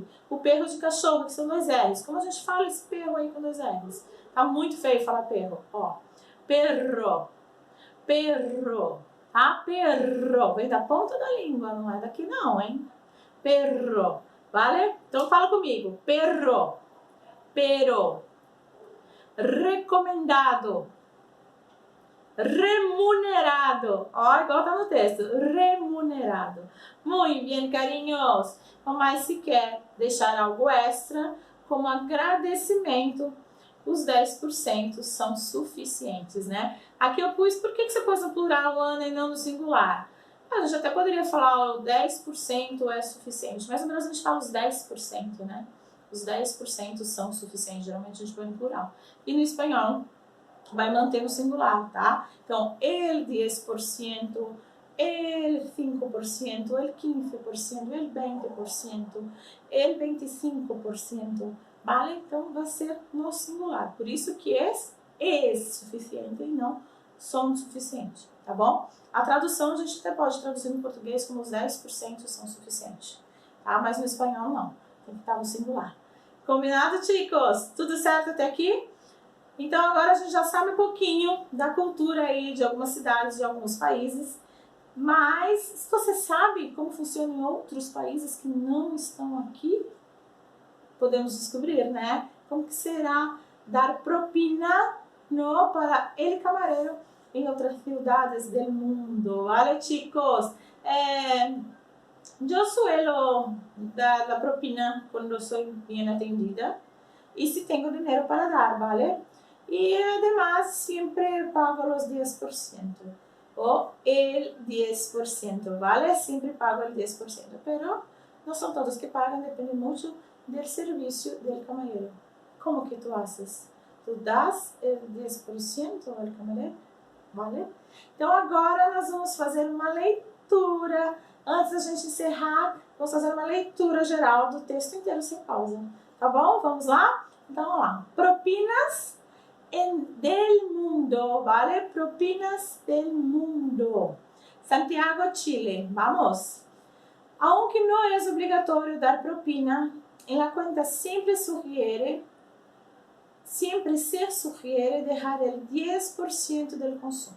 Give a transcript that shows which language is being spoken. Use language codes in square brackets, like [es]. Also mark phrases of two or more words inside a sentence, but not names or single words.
[pt] O perro de cachorro, que são dois R's. Como a gente fala esse perro aí com dois R's? Tá muito feio falar perro, ó. Perro. Perro, tá? Perro, vem da ponta da língua, não é daqui não, hein? Perro, vale? Então fala comigo, [es] perro, pero, recomendado, [pt] remunerado, ó, igual tá no texto, remunerado. Muito bem, carinhos. Então, mas se quer deixar algo extra, como agradecimento, os 10% são suficientes, né? Aqui eu pus, por que você pôs no plural, Ana, e não no singular? A gente até poderia falar o 10% é suficiente, mas no Brasil a gente fala os 10%, né? Os 10% são suficientes, geralmente a gente põe no plural. E no espanhol vai manter no singular, tá? Então, [es] el 10%, el 5%, el 15%, el 20%, el 25%, vale? [pt] Então, vai ser no singular. Por isso que é suficiente e não som suficiente, tá bom? A tradução a gente até pode traduzir no português como os 10% são suficientes, tá? Mas no espanhol não, tem que estar no singular. Combinado, chicos? Tudo certo até aqui? Então agora a gente já sabe um pouquinho da cultura aí de algumas cidades, de alguns países. Mas você sabe como funciona em outros países que não estão aqui? Podemos descobrir, né? Como que será dar propina no [es] para el camarero [pt] em outras [es] ciudades del mundo, ¿vale, chicos? Yo suelo dar la propina cuando soy bien atendida y si tengo dinero para dar, ¿vale? Y además siempre pago los 10% o el 10%, ¿vale? Siempre pago el 10%, pero no son todos que pagan, depende mucho del servicio del camarero. ¿Cómo que tú haces? Tú das el 10% al camarero, ¿vale? [pt] Então agora nós vamos fazer uma leitura. Antes da gente encerrar, vamos fazer uma leitura geral do texto inteiro sem pausa. Tá bom? Vamos lá? Então vamos lá. [es] Propinas del mundo, ¿vale? Propinas del mundo. Santiago, Chile. Vamos. Aunque no es obligatorio dar propina, en la cuenta siempre se sugiere dejar el 10% del consumo.